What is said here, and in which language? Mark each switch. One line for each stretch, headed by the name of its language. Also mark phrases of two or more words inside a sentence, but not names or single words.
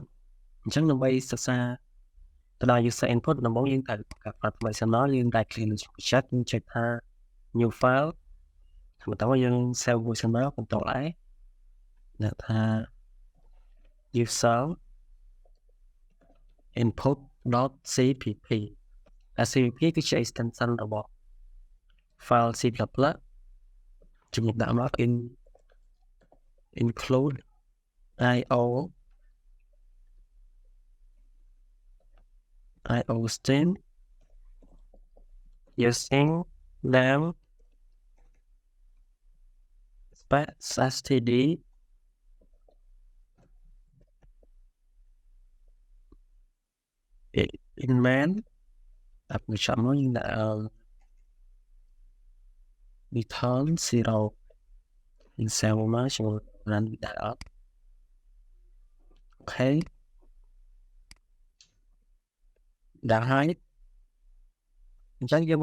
Khmer: អញ្ចឹងដើម្បីសិក្សាទៅដល់
English: user input
Khmer: ដំបូងយើងត្រូវបង្កើត file ថ្មីសិនមកយើងដាក់
English: clean check
Khmer: យើង check ថា
English: new file
Khmer: បន្តមកយើង save មួយសិនមក
English: Ctrl A
Khmer: ដាក់ថា user
English: input.cpp cpp
Khmer: គឺជា extension របស់ file C++ ជំនួសដាក់មក
English: include IO string using name space std in main
Khmer: ដាក់មួយចំនួនយើងដាក់
English: return 0
Khmer: យើង save មកចូល run ដាក់អត់អូខេដាក់ហើយអញ្ចឹងយើង